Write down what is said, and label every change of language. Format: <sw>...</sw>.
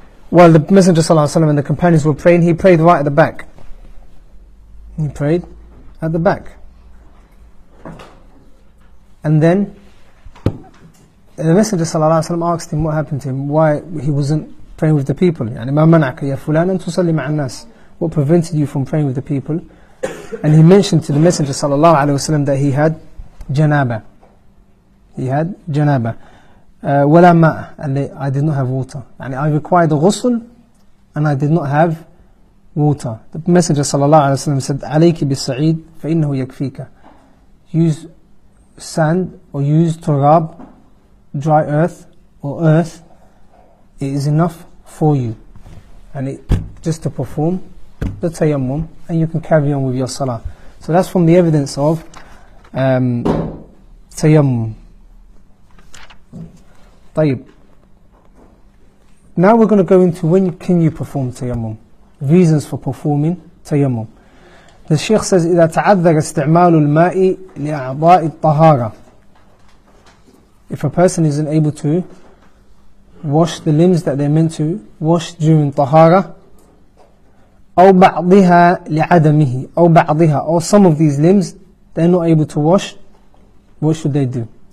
<en>While the Messenger sallallahu alaihi wasallam and the companions were praying, he prayed right at the back. He prayed at the back. And then the Messenger sallallahu alaihi wasallam asked him what happened to him, why he wasn't praying with the people.</en> <ar>يعني ما منعك يا فلان أن تصلي مع الناس?</ar> <en>What prevented you from praying with the people? And he mentioned to the Messenger sallallahu alaihi wasallam that he had janaba. He had janaba.</en> <ar>ولا ماء,</ar> <en>and I did not have water. And I required a ghusl and I did not have water. The Messenger sallallahu alaihi wasallam said,</en> <ar>عليك بالسعيد فإنه يكفيك.</ar> <en>Use sand or use turab, dry earth or earth, it is enough for you. And it just to perform the tayammum, and you can carry on with your salah. So that's from the evidence of tayammum.</en> <ar>طيب.</ar> <en>Now we're going to go into when can you perform tayammum, reasons for performing tayammum. The Shaykh says</en> <ar>إذا تعذر استعمال الماء لأعضاء الطهارة.</ar> <en>If a person isn't able to wash the limbs that they're meant to wash during طهارة,</en> <ar>أو بعضها لعدمه, أو بعضها,</ar> <en>or some of these limbs they're not able to wash, what should they do?</en>